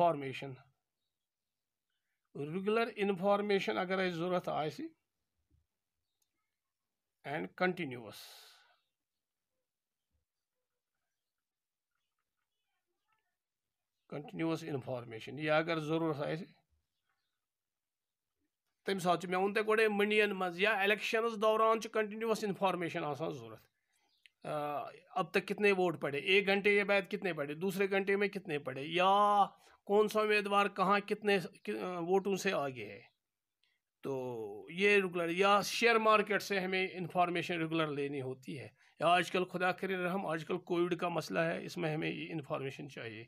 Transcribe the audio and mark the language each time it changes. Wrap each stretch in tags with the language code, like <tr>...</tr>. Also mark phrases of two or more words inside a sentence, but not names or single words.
<brh>इंफॉर्मेशन अगर ज़रूरत आए</brh> <en>and continuous information</en> <brh>ये अगर ज़रूरत आए तम साथ मे वोन गोड़े मंडियन मज या इलेक्शन दौरान</brh> <en>continuous information</en> <brh>ज़रूरत।</brh> <hi>अब तक कितने वोट पड़े, एक घंटे के बाद कितने पड़े, दूसरे घंटे में कितने पड़े, या कौन सा उम्मीदवार कहाँ कितने वोटों से आगे है। तो ये रेगुलर, या</hi> <en>share market</en> <hi>से हमें इंफॉर्मेशन रेगुलर लेनी होती है, या आजकल खुदा करे रहम आजकल कोविड का मसला है, इसमें हमें ये इंफॉर्मेशन चाहिए।</hi>